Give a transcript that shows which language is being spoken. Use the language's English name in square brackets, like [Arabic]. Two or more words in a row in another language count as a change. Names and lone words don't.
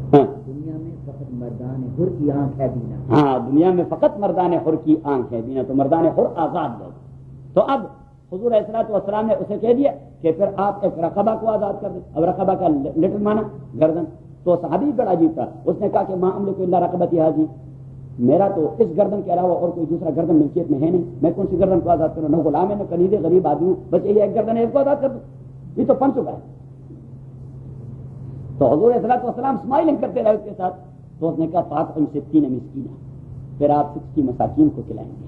[Urdu] دنیا میں فقط مردان حر کی آنکھ ہے بینا. ہاں دنیا میں فقط مردان حر کی آنکھ ہے بینا. تو مردان حر آزاد لوگ. تو اب حضور [Arabic] علیہ الصلوۃ والسلام [Urdu] نے اسے کہہ دیا کہ پھر آپ ایک رقبہ کو آزاد کر دیں. اب رقبہ کا لٹل مانا گردن. تو صحابی بڑا عجیب تھا، اس نے کہا کہ [Arabic] ما املک الا رقبتی ھذی، [Urdu] میرا تو اس گردن کے علاوہ اور کوئی دوسرا گردن ملکیت میں ہے نہیں، میں کون سی گردن کو آزاد کروں؟ نہ غلام ہے نہ کنیز ہے، غریب آدمی ہوں، بس یہ ایک گردن ہے، اس کو آزاد کر دوں، یہ تو پن چکا ہے. تو حضور [Arabic] علیہ السلام [Urdu] اسمائلنگ کرتے رہے اس کے ساتھ. تو اس نے کہا [Arabic] فاطم 60 مسکینہ، [Urdu] پھر آپ 60 مساکین کو کھلائیں گے.